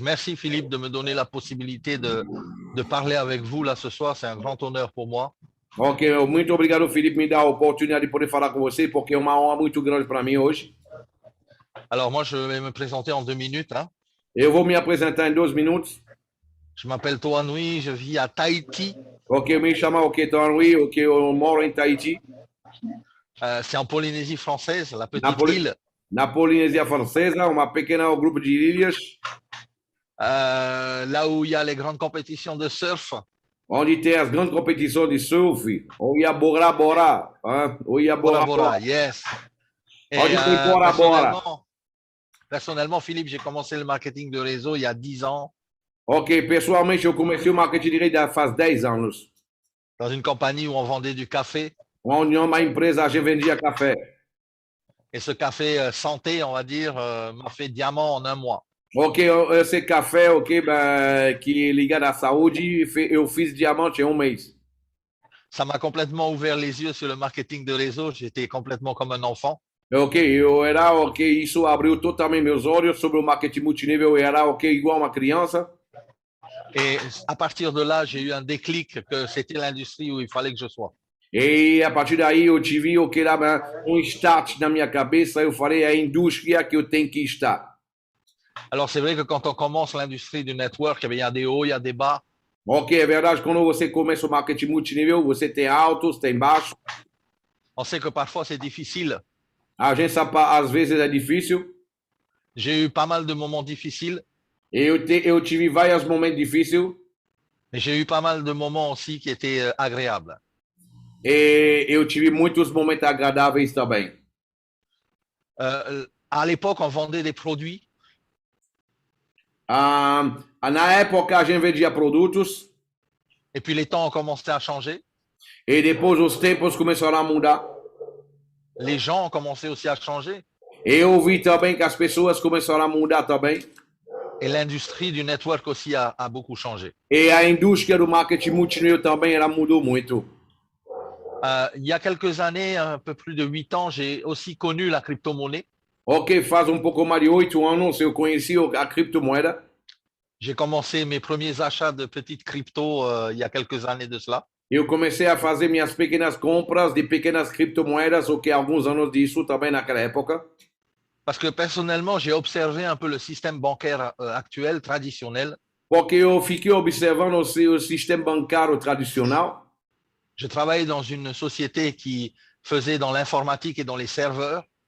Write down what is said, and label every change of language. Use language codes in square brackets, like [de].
[fr] Merci Philippe de me donner la possibilité de parler avec vous là ce soir. C'est un grand honneur pour moi. [pt] Ok, muito obrigado, Felipe, me dar a oportunidade de poder falar com você, porque é uma honra muito grande para mim hoje. [fr] Alors moi, je vais me présenter en 2 minutes. Hein. [pt] Eu vou me apresentar em 2 minutos. [fr] Je m'appelle Toanui, je vis à Tahiti. [pt] Ok, eu me chamo Toanui, ok, eu moro em Tahiti. [fr] C'est en Polynésie française, la petite île. [pt] Na Polinésia Francesa, uma pequena grupo de ilhas. [fr] Là où il y a les grandes compétitions de surf. [pt] Onde tem as grandes competições de surf. [fr] Ou ia Bora Bora. Hein? Ou ia Bora Bora. Yes. Et, [pt] Onde tem Bora Bora. [fr] Personnellement, Philippe, j'ai commencé le marketing de réseau il y a 10 ans. [pt] Ok, pessoalmente eu comecei o marketing de rede faz 10 anos. [fr] Dans une compagnie où on vendait du café. [pt] Onde uma empresa a gente vendia café. [fr] Et ce café santé, on va dire, m'a fait diamant en 1 mois. [pt] Ok, esse café, ok, que é ligado à saúde, eu fiz diamante em 1 mês. [fr] Ça m'a complètement ouvert les yeux sur le marketing de réseau. J'étais complètement comme un enfant. [pt] Ok, isso abriu totalmente meus olhos sobre o marketing multinível. Eu era, ok, igual uma criança. [fr] Et à partir de là, j'ai eu un déclic que c'était l'industrie où il fallait que je sois. [pt] E a partir daí eu tive start na minha cabeça. Eu falei, é a indústria que eu tenho que estar. [fr] Alors, c'est vrai que quand on commence l'industrie du network, il y a des hauts, il y a des bas. [pt] Ok, é verdade, quando você começa o marketing multinível, você tem altos, tem baixos. [fr] On sait que parfois c'est difficile. [pt] A gente sabe, às vezes é difícil. [fr] J'ai eu pas mal de moments difficiles. [pt] Eu tive vários momentos difíceis. [fr] Mais j'ai eu pas mal de moments aussi qui étaient agréables. [pt] E eu tive muitos momentos agradáveis também. [fr] À l'époque, on vendait des produits. [pt] Na época, a gente vendia produtos. [fr] Et puis les temps ont commencé à changer. [pt] E depois os tempos começaram a mudar. [fr] Les gens ont commencé aussi à changer. [pt] Eu vi também que as pessoas começaram a mudar também. [fr] Et l'industrie du network aussi a beaucoup changé. [pt] E a indústria do marketing multinível também ela mudou muito. [fr] Il y a quelques années, un peu plus de 8 ans, j'ai aussi connu la crypto-monnaie. [pt] Ok, faz pouco mais de 8 anos eu conheci a criptomoeda. [fr] J'ai commencé mes premiers achats de petites cryptos il y a quelques années de cela. [pt] Eu comecei a fazer minhas pequenas compras de pequenas criptomoedas, ok, alguns anos disso também naquela época. [fr] Parce que personnellement, j'ai observé un peu le système bancaire actuel, traditionnel. [pt] Porque eu fiquei observando o sistema bancário tradicional. [fr] Je travaillais dans une société qui faisait dans l'informatique et dans les serveurs.